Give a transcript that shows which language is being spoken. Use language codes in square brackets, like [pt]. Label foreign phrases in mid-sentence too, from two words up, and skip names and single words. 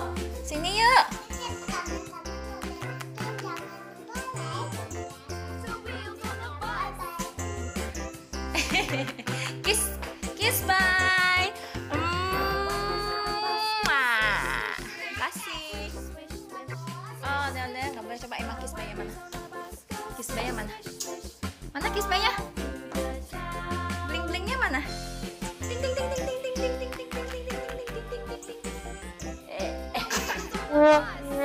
[id] Sini yuk. [en] Kiss bye. [id] Kasih. Oh, udah nggak boleh. Coba Emma [en] kiss bye [id] mana? [en] Kiss bye [id] mana? Mana [en] kiss bye- [id] nya? Bling-blingnya mana? Ting ting ting ting ting ting ting ting ting ting ting ting ting ting ting ting.